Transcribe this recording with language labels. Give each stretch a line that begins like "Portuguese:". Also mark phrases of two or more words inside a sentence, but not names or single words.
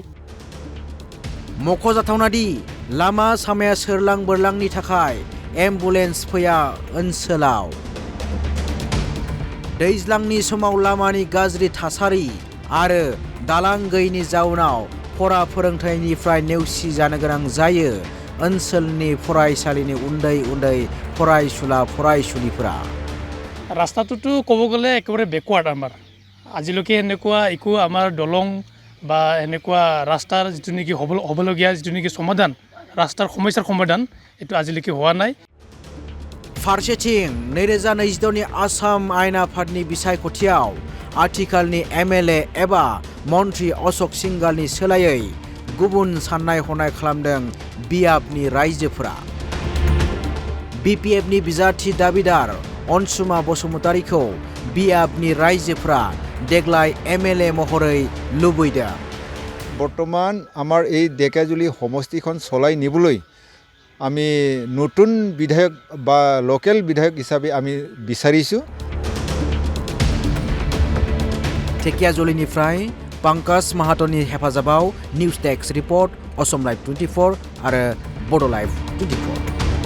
Bodo: मख'जाथावनादि लामा सामाया सोरलां बोरलांनि थाखाय एम्बुलेन्स फैया ओनसोलाव दैज्लांनि समाव लामानि गाज्रि थासारि आरो दालां गैयैनि जाउनाव फरा फोरोंथायनिफ्राय नेवसि जानो गोनां जायो ओनसोलनि फरायसालिनि उन्दै उन्दै फरायसुला फरायसुलिफोरा
Assamese: रास्ताটোতো ক'ব গ'লে একেবাৰে বেকৱাৰ্ড আমাৰ আজিলৈকে এনেকুৱা একো আমাৰ দলং বা এনেকুৱা ৰাস্তাৰ যিটো নেকি হ'বলগীয়া যিটো নেকি সমাধান ৰাস্তাৰ সমস্যাৰ সমাধান এটো আজিলৈকে হোৱা নাই
Bodo: फारसेथिं 2026 नि आसाम आयेन आफादनि बिसायख'थियाव आथिखालनि एमएलए एबा मन्त्री अशोक सिंघालनि सोलायै गुबुन साननाय हनाय खालामदों बियाबनि रायजोफोरा बिपिएफनि बिजाथि दाबिदार अनसुमा बसुमतारीखौ बियाबनि रायजोफोरा देग्लाय एमएलए महरै लुबैदों
Assamese: বৰ্তমান আমাৰ এই धेकियाजुলি সমষ্টিখন চলাই নিবলৈ আমি নতুন বিধায়ক বা লোকেল বিধায়ক হিচাপে আমি বিচাৰিছো
Bodo: धेकियाजुलिनिफ्राय पंकज माहातोनि हेफाजाबाव
English: news desk report
Bodo: असम लाइव 24 आरो बड' लाइव 24